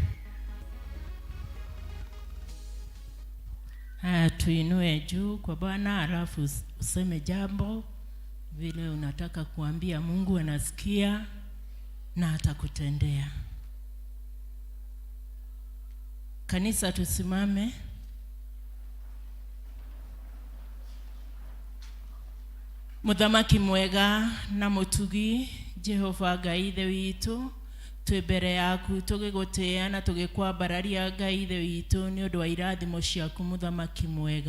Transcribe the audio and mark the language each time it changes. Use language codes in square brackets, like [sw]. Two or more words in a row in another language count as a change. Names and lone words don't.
[sw] Tuinue juu kwa Bwana, alafu useme jambo vile unataka kuambia. Mungu anasikia na atakutendea. Kanisa, tusimame. [ki] Muthamaki mwega na mutugi Jehova Ngai ithe witu, twi mbere yaku tugigutia na tugikwambararia Ngai ithe witu ni undu wa irathimo ciaku muthamaki mwega.